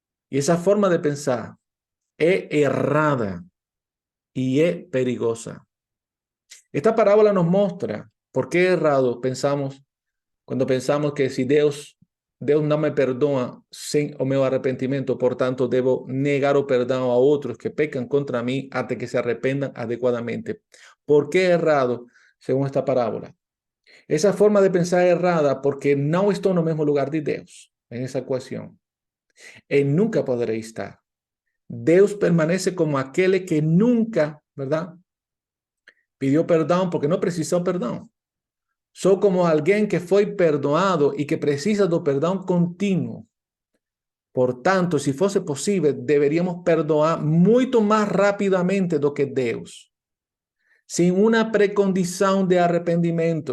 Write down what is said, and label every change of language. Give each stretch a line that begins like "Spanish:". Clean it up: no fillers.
Portuguese: E essa forma de pensar é errada e é perigosa. Esta parábola nos mostra
Spanish: por qué es errado cuando pensamos que si
Portuguese: Deus não me perdoa sem o meu arrependimento, portanto, devo negar o perdão a outros que pecan contra mim até que se arrependan adequadamente.
Spanish: ¿Por qué es errado según esta parábola? Esa forma de pensar es errada porque
Portuguese: não estou no mesmo lugar de Deus
Spanish: en esa ecuación.
Portuguese: E nunca poderei estar. Deus permanece como aquele que nunca,
Spanish: ¿verdad?
Portuguese: Pidió perdão porque não precisou perdão. Sou como alguém que foi perdoado e que precisa do perdão contínuo. Portanto, se fosse possível, deveríamos perdoar muito mais rapidamente do que Deus, sem uma precondição de arrependimento.